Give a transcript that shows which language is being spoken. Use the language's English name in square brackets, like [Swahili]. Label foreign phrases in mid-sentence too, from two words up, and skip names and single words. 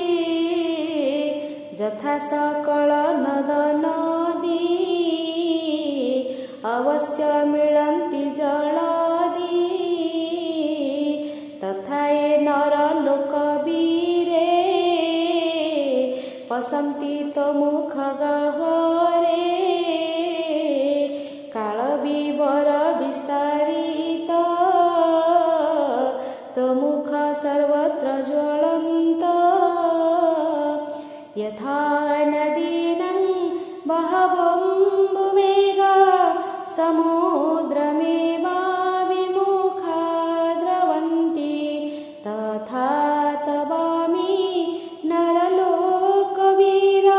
[Odia] ଯଥା ସକଳ ନଦ ନଦୀ, ଅବଶ୍ୟ ମିଳନ୍ତି ଜଳଦି, ତଥା ଏ ନର ଲୋକ ବୀରେ, ପଶନ୍ତି ତୋ ମୁଖ ଗହ୍ୱରେ, କାଳ ବିବର ବିସ୍ତାରିତ, ତୋ ମୁଖ ସର୍ବତ୍ର ଜ୍ୱଳନ୍ତ, [Sanskrit] यथा नदीनं बहवम्बुवेगा, समुद्रमेवाभिमुखा द्रवन्ति, तथा तवामि नरलोकवीरा,